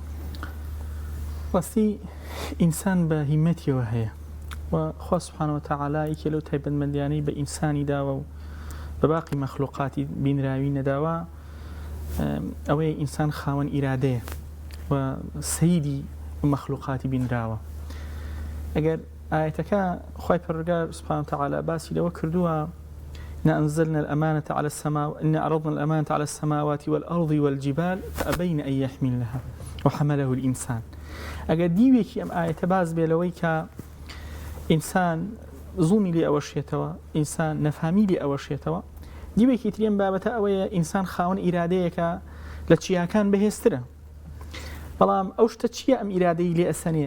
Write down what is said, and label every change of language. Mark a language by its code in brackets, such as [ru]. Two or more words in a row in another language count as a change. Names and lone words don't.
[ckb] ڕاستی ئینسان بە هیمەتیەوە هەیە و خوا [ar] سوبحانەوە تەعالا [ckb] یەکێ لەو تایبەتمەندیانەی بە ئینسانی داوە و بە باقی مەخلوقاتی بینراوی نەداوە ئەوەیە ئینسان خاوەن ئیرادەیە و سەیدی مەخلوقاتی بینراوە. ئەگەر ئاەتەکە خوای پەروەردگار [ar] سوبحانەهو وتەعالا [ckb] باسی لەوە کردووە [ar] إن أنزلنا الأمانة على السماوات إن عرضنا الأمانة على السماوات والأرض والجبال فأبين أن يحملنها وحمله الإنسان. [ckb] ئەگەر دیوێکی ئەم ئاەتە باز بێ لەوەی کە ئینسان زوڵمی لێ ئەوەشێتەوە، ئینسان نەفامی لێ ئەوەشێتەوە، دیوێکی ترێن بابەتە ئەوەیە ئینسان خاوەن ئیرادەیەکە لە چیاکان بەهێزترە. بەڵام ئەو شتە چییە ئەم ئیرادەی لێ ئەسەنێ؟